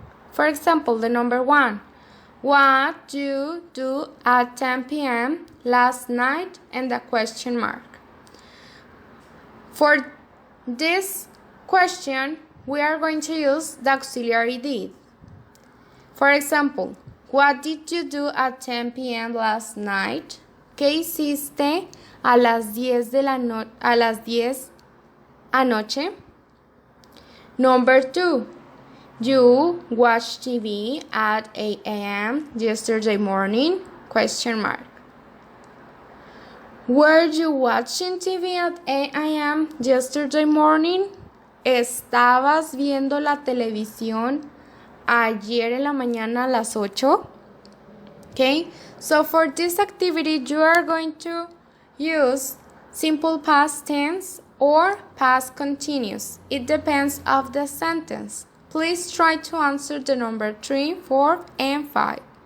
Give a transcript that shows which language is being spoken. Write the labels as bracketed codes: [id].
[en] For example, the number 1. What do you do at 10 p.m. last night? And the question mark. For this question, we are going to use the auxiliary did. For example, what did you do at 10 p.m. last night? [es] ¿Qué hiciste a las 10 anoche? [en] Number 2. You watched TV at 8 a.m. yesterday morning? Question mark. Were you watching TV at 8 a.m. yesterday morning? [es] ¿Estabas viendo la televisión ayer en la mañana a las 8? [en] Okay, so for this activity, you are going to use simple past tense or past continuous. It depends of the sentence. Please try to answer the number 3, 4, and 5.